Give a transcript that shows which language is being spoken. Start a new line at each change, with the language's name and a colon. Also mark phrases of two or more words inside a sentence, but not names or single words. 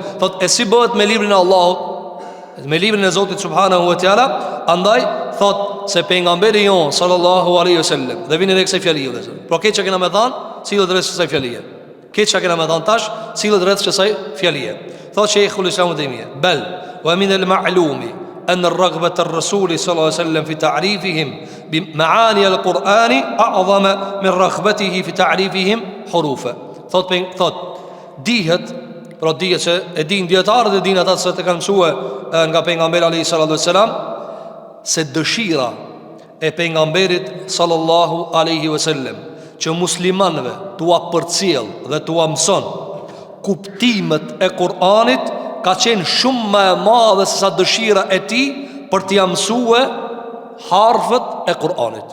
Albanian: Thot, e si bëhet me librin e Allahut, me librin e Zotit
Arabic: سبحانه وتعالى.
Albanian: Andaj thot se pejgamberi jon
Arabic: صلى الله عليه وسلم,
Albanian: dhe vini tek kësaj fjalie vëllazër. Por këtë çka kena me thënë, sillet rreth kësaj fjalie. Këtë çka kena me thënë tash, sillet rreth kësaj fjalie.
Arabic: Thot Sheikhul Islam Taymiyya, بل ومن المعلوم أن الرغبة الرسول صلى الله عليه وسلم في تعريفهم بمعاني القرآن أعظم من رغبته في تعريفهم حروفا.
Albanian: Thot dihet, pra dihet se e din dietarët e din ata se të kanë mësue nga pejgamberi
Arabic: عليه السلام,
Albanian: se dëshira e pejgamberit
Arabic: صلى الله عليه وسلم
Albanian: që muslimanëve t'ua përcjell dhe t'ua mëson kuptimet e Kur'anit ka qenë shumë më e madhe se sa dëshira e tij për t'i mësue harfët e Kur'anit.